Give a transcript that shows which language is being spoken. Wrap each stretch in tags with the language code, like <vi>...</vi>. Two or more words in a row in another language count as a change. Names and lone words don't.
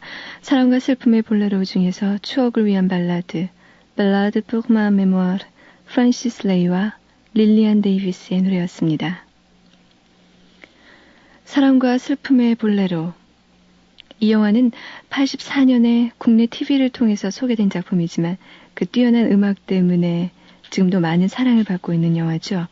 <ko>사랑과 슬픔의 볼레로 중에서 추억을 위한 발라드</ko> <fr>pour ma mémoire,</fr> <ko>프란시스 레이와 릴리안 데이비스의 노래였습니다. 사랑과 슬픔의 볼레로. 이 영화는 84년에 국내 TV를 통해서 소개된 작품이지만 그 뛰어난 음악 때문에 지금도 많은 사랑을 받고 있는 영화죠.</ko>